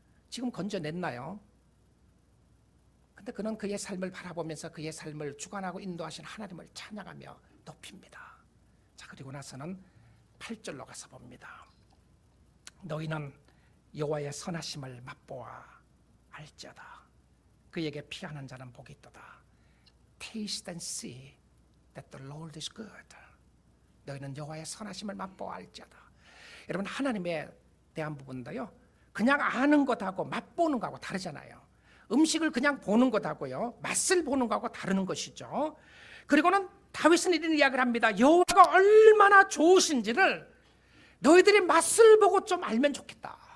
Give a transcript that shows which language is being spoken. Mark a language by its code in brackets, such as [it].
[ko] 지금 건져냈나요? 근데 그는 그의 삶을 바라보면서 그의 삶을 주관하고 인도하신 하나님을 찬양하며 높입니다. 자, 그리고 나서는 8절로 가서 봅니다. 너희는 여호와의 선하심을 맛보아 알지어다. 그에게 피하는 자는 복이 있도다. [en] Taste and see that the Lord is good. [ko] 너희는 여호와의 선하심을 맛보아 알지어다. 여러분 하나님에 대한 부분도요, 그냥 아는 것하고 맛보는 것하고 다르잖아요. 음식을 그냥 보는 것하고요, 맛을 보는 것하고 다르는 것이죠. 그리고는 다윗은 이런 이야기를 합니다. 여호와가 얼마나 좋으신지를 너희들이 맛을 보고 좀 알면 좋겠다.